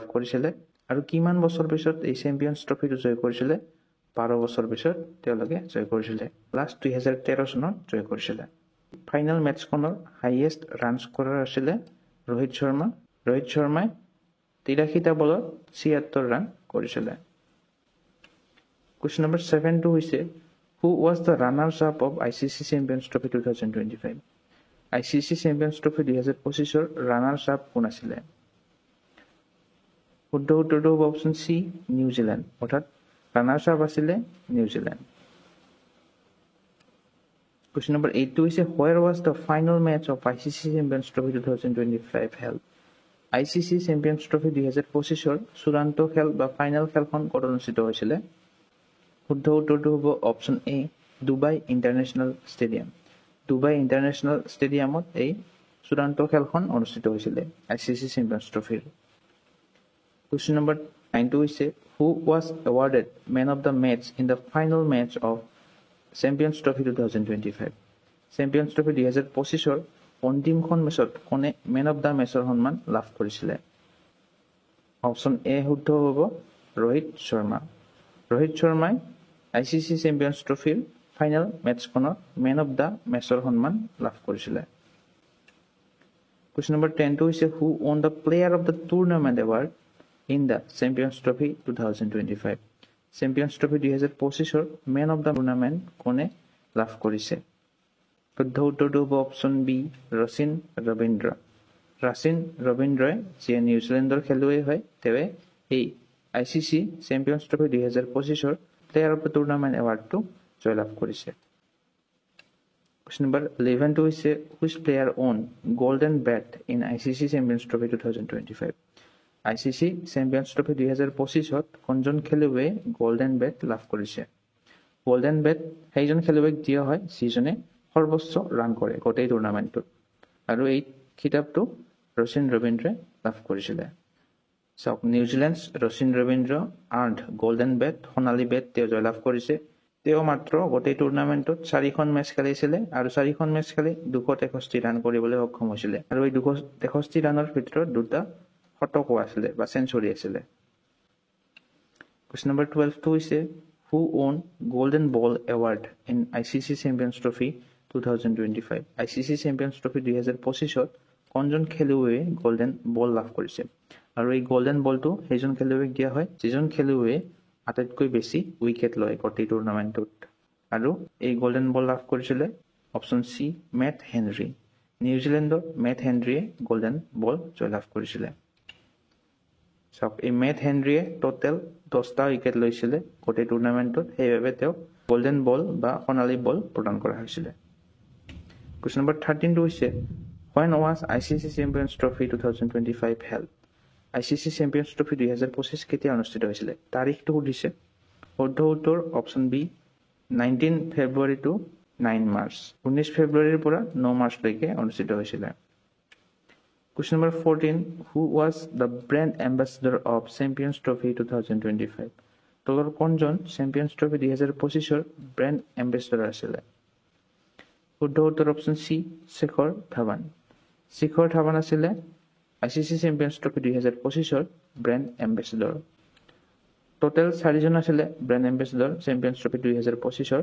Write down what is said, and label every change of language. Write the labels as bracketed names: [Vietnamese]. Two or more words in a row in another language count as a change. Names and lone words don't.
[Assamese] কৰিছিল আৰু কিমান বছৰ পিছত এই চ্যাম্পিয়নছ ট্ৰফিটো জয় কৰিছিল 12 বছৰ পিছত তেওঁলোকে জয় কৰিছিল লাষ্ট 2013 চনত জয় কৰিছিল ফাইনাল মেচখনৰ [English] highest runs [Assamese] কৰাৰ আছিল ৰোহিত শৰ্মাই 83টা বলত 76 ৰান কৰিছিল [English] Question number 7 [Assamese] টো হৈছে [English] Who was the runners up of ICC Champions Trophy 2025 [Assamese] ICC Champions Trophy 2025 ৰ [English] runners up [Assamese] কোন আছিল শুদ্ধ উত্তৰটো হ'ব [English] option C [Assamese] নিউজিল্যান্ড অৰ্থাৎ [English] runners up [Assamese] আছিল নিউজিল্যান্ড [English] Question number 8 [Assamese] টো হৈছে [English] Where was the final match of ICC Champions Trophy 2025 [Assamese] held ICC Champions Trophy 2025 ৰ চূড়ান্ত খেল বা ফাইনাল খেলখন ক'ত অনুষ্ঠিত হৈছিল শুদ্ধ উত্তৰটো হ'ব [English] option A [Assamese] দুবাই ইন্টাৰনেশ্যনেল ষ্টেডিয়াম দুবাই ইন্টাৰনেশ্যনেল ষ্টেডিয়ামত এই চূড়ান্ত খেলখন অনুষ্ঠিত হৈছিল ICC Champions Trophy [English] Question number 9 [Assamese] টো হৈছে [English] Who was awarded man of the match in the final match of Champions Trophy 2025 Champions Trophy 2025 ৰ [Assamese] অন্তিমখন মেচত কোনে [English] man of the match [Assamese] সন্মান লাভ কৰিছিল [English] option A [Assamese] শুদ্ধ হ'ব ৰোহিত শৰ্মাই ICC Champions Trophy ফাইনাল মেচখনত [English] man of the match [Assamese] সন্মান লাভ কৰিছিল [English] Question number 10 টো হৈছে Who won the player of the tournament award in the Champions Trophy 2025 [Assamese] চেম্পিয়ন্স ট্ৰফি 2025 [English] man of the tournament [Assamese] কোনে লাভ কৰিছে? শুদ্ধ উত্তৰটো হ'ব [English] option B, [Assamese] ৰচিন ৰবীন্দ্ৰ। ৰচিন ৰবীন্দ্ৰই যিয়ে নিউজিলেণ্ডৰ খেলুৱৈ হয়, তেওঁৱে এই ICC চেম্পিয়ন্স ট্ৰফি 2025 [English] player of the tournament award [Assamese] জয়লাভ কৰিছে। [English] Question number 11 হৈছে which player won golden bat in ICC Champions Trophy 2025? [Assamese] ICC Champions Trophy 2025 কোনজন খেলুৱৈয়ে [English] golden bat [Assamese] লাভ কৰিছে? [English] golden bat [Assamese] সেইজন খেলুৱৈক দিয়া হয় যিজনে সৰ্বোচ্চ ৰান কৰে গোটেই টুৰ্ণামেণ্টটোত, আৰু এই খিতাপটো ৰচিন ৰবীন্দ্ৰই লাভ কৰিছিলে। চাওক, নিউজিলেণ্ড ৰচিন ৰবীন্দ্ৰ [English] earned golden bat, [Assamese] সোণালী বেট তেওঁ জয়লাভ কৰিছে। তেওঁ মাত্ৰ গোটেই টুৰ্ণামেণ্টত 4খন মেচ খেলিছিলে আৰু 4খন মেচ খেলি 263 ৰান কৰিবলৈ সক্ষম হৈছিলে, আৰু এই 263 ৰানৰ ভিতৰত 2টা শতকো আছিলে বা চেঞ্চুৰী আছিলে। [English] Question number 12 হৈছে who won golden ball award in ICC Champions Trophy 2025? [Assamese] ICC Champions Trophy 2025 কোনজন খেলুৱৈয়ে [English] golden ball [Assamese] লাভ কৰিছে? আৰু এই গোল্ডেন বলটো সেইজন খেলুৱৈক দিয়া হয় যিজন খেলুৱৈয়ে আটাইতকৈ বেছি উইকেট লয় গোটেই টুৰ্ণামেণ্টটোত, আৰু এই [English] golden ball [Assamese] লাভ কৰিছিলে [English] option C, [Assamese] মেট হেনৰী। নিউজিলেণ্ডৰ মেট হেনৰীয়ে [English] golden ball [Assamese] জয়লাভ কৰিছিলে। চাওক, এই মেট হেনৰীয়ে টোটেল 10টা উইকেট লৈছিলে গোটেই টুৰ্ণামেণ্টটোত, সেইবাবে তেওঁক [English] golden ball [Assamese] বা সোণালী বল প্ৰদান কৰা হৈছিলে। [English] Question number 13 হৈছে when was ICC Champions Trophy 2025 held? [Assamese] ICC Champions Trophy 2025 কেতিয়া অনুষ্ঠিত হৈছিলে? তাৰিখটো সুধিছে। শুদ্ধ উত্তৰ [English] option B, [Assamese] 19 ফেব্ৰুৱাৰী টু 9 মাৰ্চ। 19 ফেব্ৰুৱাৰীৰ পৰা 9 মাৰ্চলৈকে অনুষ্ঠিত হৈছিলে। [English] Question number 14 who was the brand ambassador of Champions Trophy 2025? [Assamese] তলৰ কোনজন চেম্পিয়ন্স ট্ৰফি 2025 [English] brand ambassador [Assamese] আছিলে? শুদ্ধ উত্তৰ [English] option C, [Assamese] শেখৰ ধাৱান। শেখৰ ধাৱান আছিলে ICC চেম্পিয়ন্স ট্ৰফি 2025 [English] brand ambassador. [Assamese] টোটেল 4জন আছিলে [English] brand ambassador [Assamese] চেম্পিয়ন্স ট্ৰফি 2025।